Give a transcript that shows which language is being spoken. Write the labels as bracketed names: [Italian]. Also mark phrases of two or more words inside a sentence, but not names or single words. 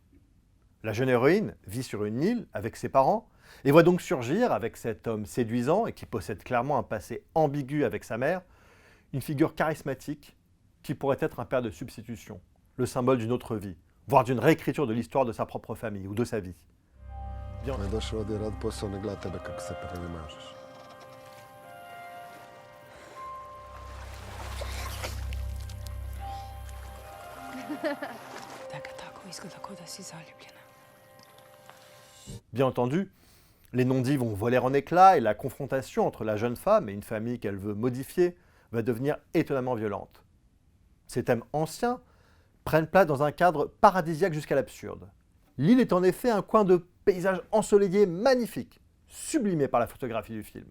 [French] La jeune héroïne vit sur une île avec ses parents et voit donc surgir, avec cet homme séduisant et qui possède clairement un passé ambigu avec sa mère, une figure charismatique qui pourrait être un père de substitution, le symbole d'une autre vie, voire d'une réécriture de l'histoire de sa propre famille ou de sa vie. Bien... [Croatian] On je došao ovdje rad posao, ne gleda tebe kako se premažeš. Da ga tako izgleda kao da si zaljubljena. [French] Bien entendu, les non-dits vont voler en éclats et la confrontation entre la jeune femme et une famille qu'elle veut modifier va devenir étonnamment violente. Ces thèmes anciens prennent place dans un cadre paradisiaque jusqu'à l'absurde. L'île est en effet un coin de paysage ensoleillé magnifique, sublimé par la photographie du film.